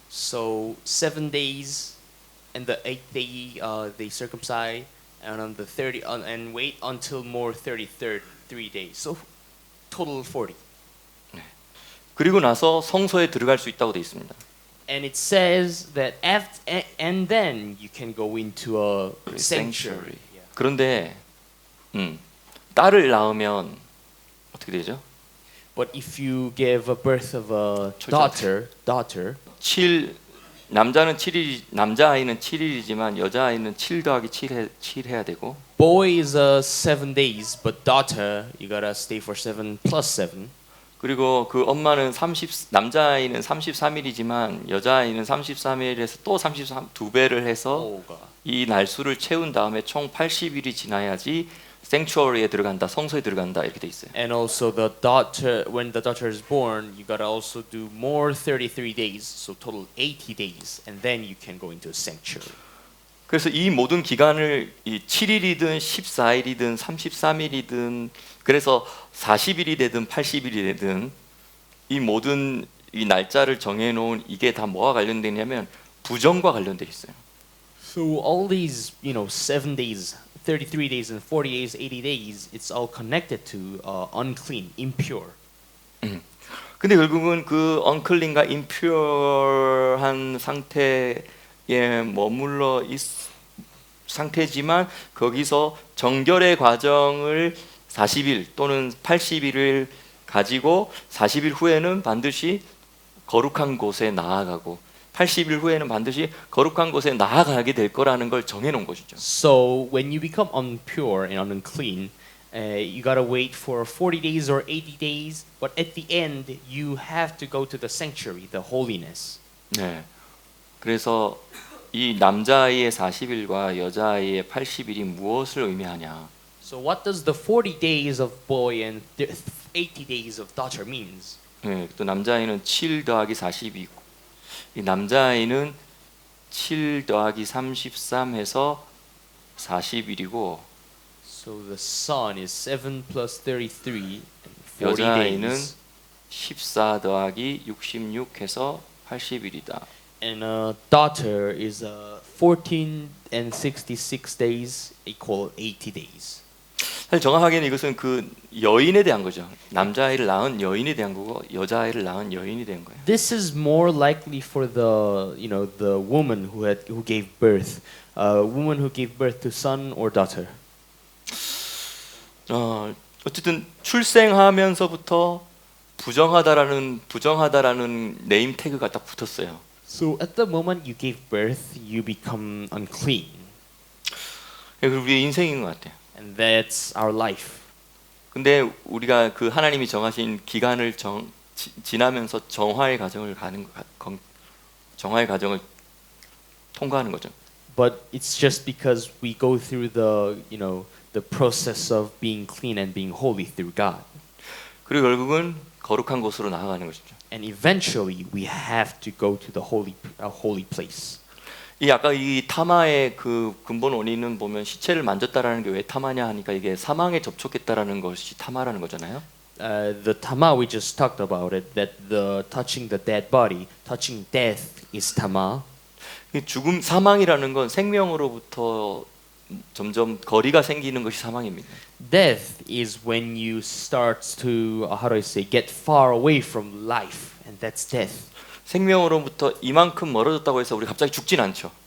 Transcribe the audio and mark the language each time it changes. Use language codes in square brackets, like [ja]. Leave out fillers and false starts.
[en] So 7 days, and the 8th day they circumcise, and on the 30 and wait until more 33rd 3 days. So total 40. [ko] 그리고 나서 성소에 들어갈 수 있다고 되어 있습니다. [en] And it says that and then you can go into a sanctuary. Yeah. [ko] 그런데 딸을 낳으면 어떻게 되죠? [en] But if you give a birth of a 초자들. daughter, [ko] 남자는 7일 남자 아이는 7일이지만 여자 아이는 7 더하기 7 해야 되고 [en] Boy is 7 days, but daughter you gotta stay for 7 plus 7. [ko] 그리고 그 엄마는 남자 아이는 33일이지만 여자 아이는 33일에서 또 33 두 배를 해서 [en] Oh God. [ko] 이 날수를 채운 다음에 총 80일이 지나야지 생츄어리에 들어간다, 성소에 들어간다 이렇게 돼 있어요. [en] And also the daughter, when the daughter is born, you gotta also do more 33 days, so total 80 days, and then you can go into a sanctuary. [ko] 그래서 이 모든 기간을 이 7일이든 14일이든 33일이든 그래서 40일이 되든 80일이 되든 이 모든 이 날짜를 정해놓은 이게 다 뭐와 관련되냐면 부정과 관련돼 있어요. [en] So all these, 7 days, 33 days, and 40 days, 80 days, it's all connected to unclean, impure. [ko] 근데 결국은 그 unclean과 impure한 상태에 머물러 있 상태지만 거기서 정결의 과정을 40일 또는 80일을 가지고 40일 후에는 반드시 거룩한 곳에 나아가고 80일 후에는 반드시 거룩한 곳에 나아가게 될 거라는 걸 정해놓은 것이죠. [en] So when you become impure and unclean, you gotta wait for 40 days or 80 days, but at the end you have to go to the sanctuary, the holiness. 네. [ko] 그래서 이 남자아이의 40일과 여자아이의 80일이 무엇을 의미하냐? [en] So what does the 40 days of boy and 80 days of daughter means? [ko] 네, 또 남자아이는 7 더하기 40이고 이 남자아이는 7 더하기 33 해서 40일이고 [en] So the son is 7 plus 33 and 40 [ko] 여자아이는 [en] days. [ko] 14 더하기 66 해서 80일이다. [en] And a daughter is 14 and 66 days equal 80 days. [ko] 사실 정확하게는 이것은 그 여인에 대한 거죠. 남자아이를 낳은 여인에 대한 거고 여자아이를 낳은 여인에 대한 거예요. [en] This is more likely for the the woman who gave birth, woman who gave birth to son or daughter. [ko] 어쨌든 출생하면서부터 부정하다라는 네임 태그가 딱 붙었어요. [en] So at the moment you gave birth, you become unclean, [ko] 그리고 우리의 인생인 것 같아요. [en] and that's our life. [ko] 근데 우리가 그 하나님이 정하신 기간을 지나면서 정화의 과정을 정화의 과정을 통과하는 거죠. [en] But it's just because we go through the the process of being clean and being holy through God, [ko] 그리고 결국은 거룩한 곳으로 나아가는 것이죠. [en] and eventually we have to go to the holy place. [ko] 이 아까 이 타마의 그 근본 원인은 보면 시체를 만졌다라는 게 왜 타마냐 하니까 이게 사망에 접촉했다라는 것이 타마라는 거잖아요. [en] The tama we just talked about it, that the touching the dead body, touching death is tama. [ko] 이 죽음 사망이라는 건 생명으로부터 점점 거리가 생기는 것이 사망입니다. [en] Death is when you start to how do I say get far away from life, and that's death. [ko] 생명으로부터 이만큼 멀어졌다고 해서 우리 갑자기 죽진 않죠.